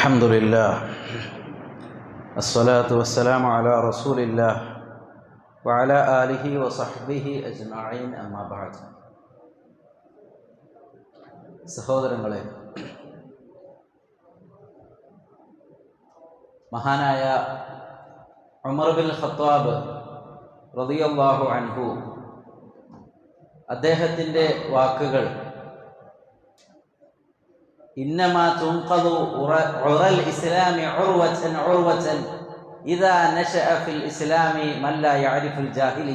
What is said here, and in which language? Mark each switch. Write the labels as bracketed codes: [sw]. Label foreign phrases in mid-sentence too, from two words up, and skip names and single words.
[ar] الحمد لله الصلاة والسلام على رسول الله وعلى آله وصحبه أجمعين أما بعد. [ml] സഹോദരങ്ങളെ, മഹാനായ [ar] ഉമർ ബിൻ ഖത്താബ് رضي الله عنه [ml] അദ്ദേഹത്തിൻ്റെ വാക്കുകൾ [ar] إنما تنقض عرى الإسلام عروة عروة إذا نشأ في الإسلام من لا يعرف الجاهلية.